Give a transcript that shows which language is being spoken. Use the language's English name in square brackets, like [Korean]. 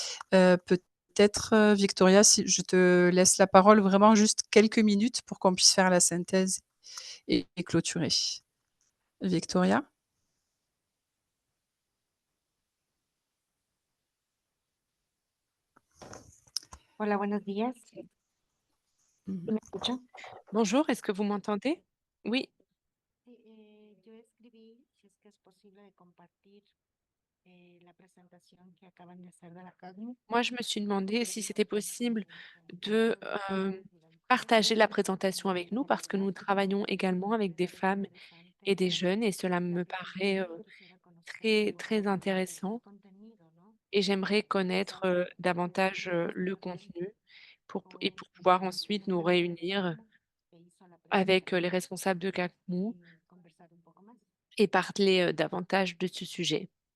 [French] Peut-être, Victoria, si je te laisse la parole vraiment juste quelques minutes pour qu'on puisse faire la synthèse et clôturer. Victoria? [Spanish] Hola, buenos días. ¿Sí me escuchan? [French] Bonjour, est-ce que vous m'entendez? Oui. [Spanish] Yo escribí si es que es posible de compartir la presentación que acaban de hacer de la CACMU. [French] Moi, je me suis demandé si c'était possible de partager la présentation avec nous parce que nous travaillons également avec des femmes et des jeunes et cela me paraît très, très intéressant et j'aimerais connaître davantage le contenu pour pouvoir ensuite nous réunir avec les responsables de CACMU et parler davantage de ce sujet.